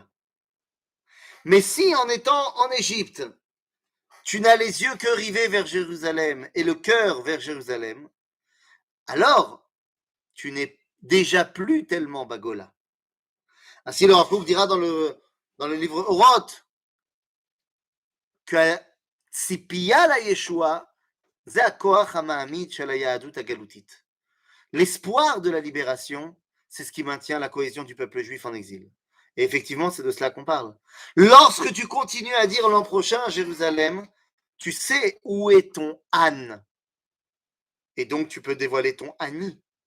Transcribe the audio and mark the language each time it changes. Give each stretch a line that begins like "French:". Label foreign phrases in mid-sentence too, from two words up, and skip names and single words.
French: Mais si en étant en Égypte, tu n'as les yeux que rivés vers Jérusalem et le cœur vers Jérusalem, alors tu n'es déjà plus tellement Bagola. Ainsi le Rav Kook dira dans le livre Oroth que
Hebrew: ציפייה לישועה, זה הכוח המעמיד של היהדות הגלותית.
French: L'espoir de la libération, c'est ce qui maintient la cohésion du peuple juif en exil. Et effectivement, c'est de cela qu'on parle. Lorsque tu continues à dire l'an prochain à Jérusalem, tu sais où est ton âne. Et donc, tu peux dévoiler ton Ani.